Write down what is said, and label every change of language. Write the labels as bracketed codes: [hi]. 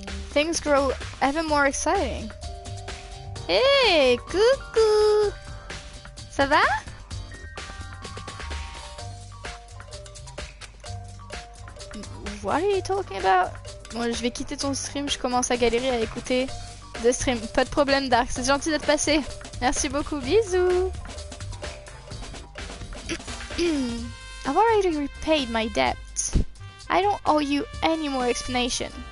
[en] Things grow ever more exciting. Hey, [fr] coucou! Ça va? [en] What are you talking about? [fr] Bon, je vais quitter ton stream, je commence à galérer à écouter de stream. Pas de problème, Dark, c'est gentil d'être passé. Merci beaucoup, bisous! [en] I've already repaid my debt. I don't owe you any more explanation.